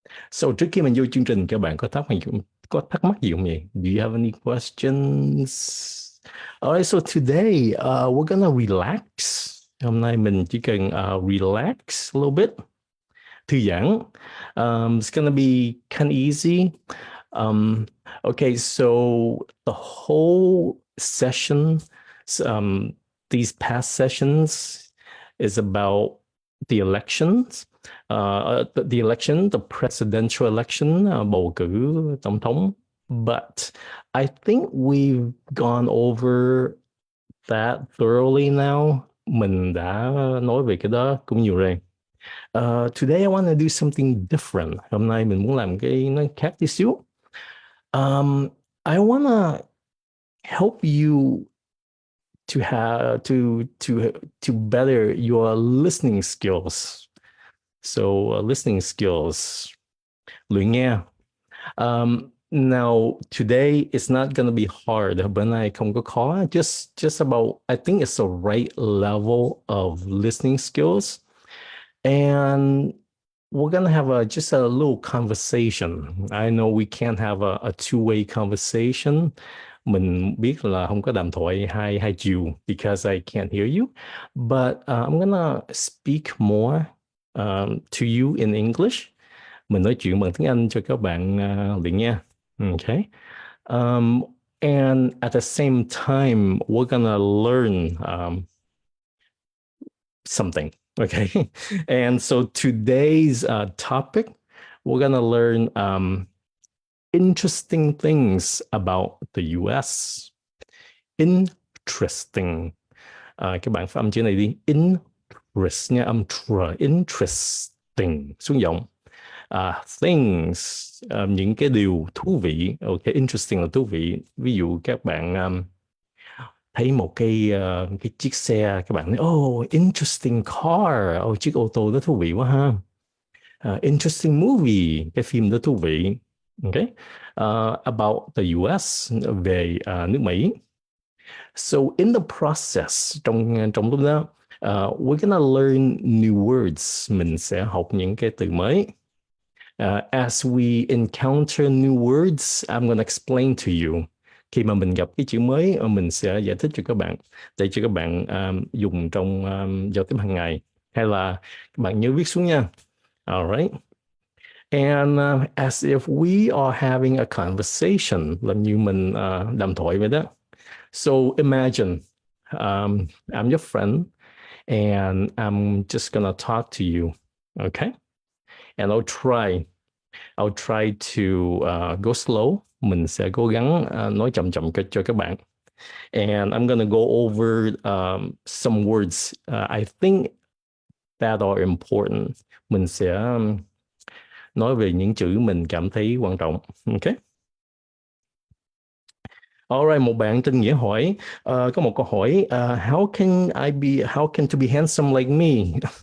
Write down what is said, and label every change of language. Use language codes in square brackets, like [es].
[vi] So trước khi mình vô chương trình các bạn có thắc mắc gì không nhỉ? [en] Do you have any questions? Alright, so today we're gonna relax. [vi] Hôm nay mình chỉ cần [en] relax a little bit, [vi] thư giãn. [en] It's gonna be kind of easy. Um, okay, so the whole session, um, these past sessions, is about the elections, the election, the presidential election, [vi] bầu cử tổng thống. [en] But I think we've gone over that thoroughly now. [vi] Mình đã nói về cái đó cũng nhiều rồi. [en] Today I want to do something different. [vi] Hôm nay mình muốn làm cái nó khác tí xíu. [en] I want to help you to have to better your listening skills. So listening skills, [vi] luyện nghe. [en] Now today it's not gonna be hard. [vi] Bữa nay không có khó. [en] Just about I think it's the right level of listening skills, and we're gonna have just a little conversation. I know we can't have a two-way conversation. [vi] Mình biết là không có đàm thoại hai hai chiều [en] because I can't hear you, but I'm gonna speak more to you in English. [vi] Mình nói chuyện bằng tiếng Anh cho các bạn luyện nha. [en] Okay. Um, and at the same time, we're gonna learn something. Okay. And so today's topic, we're going to learn interesting things about the US. Interesting. [vi] Các bạn phát âm chữ này đi. Interest nha, âm tr. Interesting. Xuống giọng. Things, những cái điều thú vị. Okay, interesting là thú vị. Ví dụ các bạn thấy một cái chiếc xe, các bạn nói [en] oh interesting car, [vi] chiếc ô tô đó thú vị quá ha. [en] Interesting movie, [vi] cái phim đó thú vị. Okay. [en] About the US, [vi] về nước Mỹ. [en] So in the process, [vi] trong lúc đó, [en] we're gonna learn new words. [vi] Mình sẽ học những cái từ mới. [en] As we encounter new words, I'm gonna explain to you. [vi] Khi mà mình gặp cái chữ mới, mình sẽ giải thích cho các bạn, để cho các bạn dùng trong giao tiếp hàng ngày. Hay là các bạn nhớ viết xuống nha. Alright. [en] And as if we are having a conversation, [vi] làm như mình đàm thoại vậy đó. [en] So imagine I'm your friend and I'm just gonna talk to you, okay? And I'll try to go slow. [vi] Mình sẽ cố gắng nói chậm chậm cho các bạn. [en] And I'm gonna go over some words I think that are important. [vi] Mình sẽ nói về những chữ mình cảm thấy quan trọng. Okay. Alright, một bạn tên Nghĩa hỏi, có một câu hỏi, [en] how can to be handsome like me?